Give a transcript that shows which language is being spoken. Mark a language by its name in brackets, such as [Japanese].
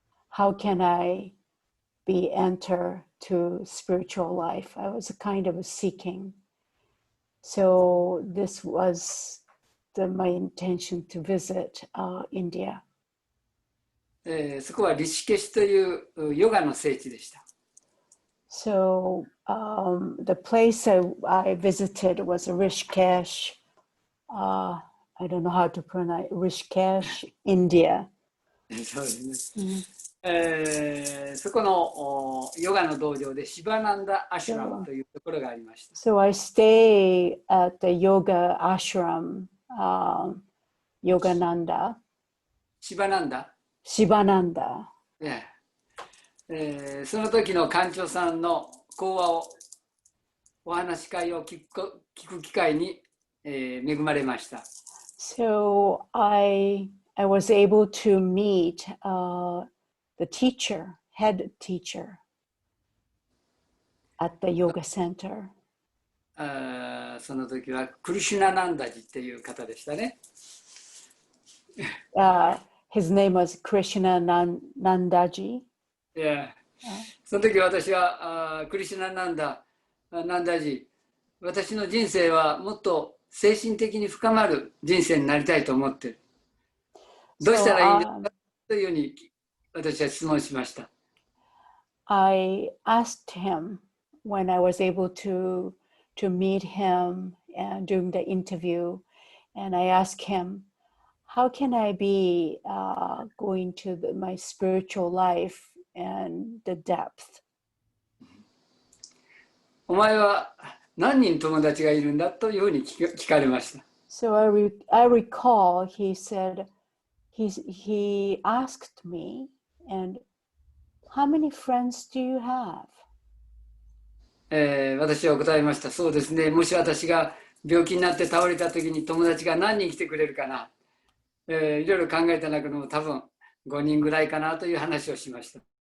[English] How can I be enter to spiritual life? I was kind of seeking. So this was my intention to visit India. [Japanese] そこはリシケシュというヨガの聖地でした。 [English] So the place I visited was Rishikesh. I don't know how to pronounce Rishikesh, India. [Japanese] そうですね。そこのヨガの道場でシバナンダアシュラムというところがありました。 [English] So I stay at the yoga ashram, Yogananda. [Japanese] シバナンダ。 [English] Shivananda. [Japanese] その時の館長さんの講話をお話し会を聞く機会に、恵まれました。 [English] So I was able to meet the teacher, head teacher at the yoga center. [Japanese] その時はクリシュナナンダジっていう方でしたね。 [English] His name was Krishna Nandaji. [Japanese] その時私はクリシュナナンダジ、私の人生はもっと精神的に深まる人生になりたいと思っている。どうしたらいいんですかというふうに私は質問しました。 [English] I asked him when I was able to meet him and during the interview, and I asked him, how can I be going to my spiritual life and the depth? [Japanese] お前は何人友達がいるんだというふうに聞かれました。 [English] So I recall he said, he asked me, and how many friends do you have? [Japanese] 私は答えました。そうですね。もし私が病気になって倒れた時に友達が何人来てくれるかな。いろいろ考えた中でも多分5人ぐらいかなという話をしました。